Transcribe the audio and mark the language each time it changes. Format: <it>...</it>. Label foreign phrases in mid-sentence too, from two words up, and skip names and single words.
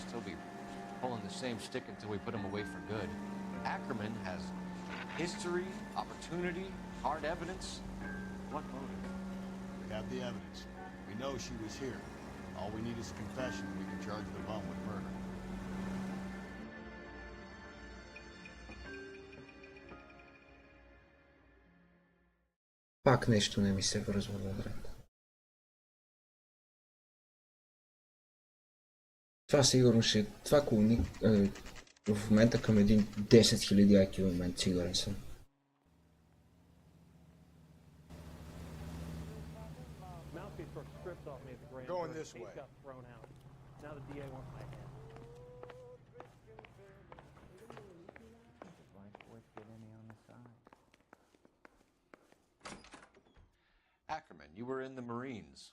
<en>He'll be pulling the same stick until we put him away for good. Ackerman has history, opportunity, hard evidence. What motive? We have the evidence. We know she was here. All we need is a confession, and we can charge the bum with murder.</en> <bg>Пак нещо не ми се връзва добре. Това сигурно ще... Това колони... в момента към един 10 000 IQ момент, сигурен съм.</bg> <en>Mouthpiece took strips off me at the grand Going jury. this Case way. got thrown out. Now the DA wants my head. Ackerman, you were in the Marines.</en>